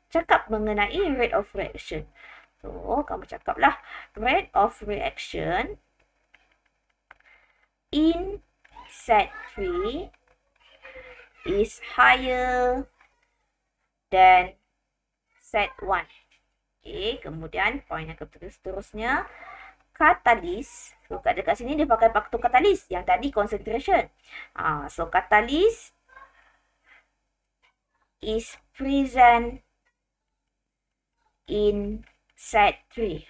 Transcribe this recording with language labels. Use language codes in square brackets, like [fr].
[ms] Cakap mengenai rate of reaction. [en] So, [ms] kamu cakaplah [en] rate of reaction in set 3 is higher than set 1. [ms] Okay, kemudian point yang seterusnya, katalis. So, dekat sini dia pakai faktor katalis. Yang tadi concentration. [en] So, katalis is present in set 3.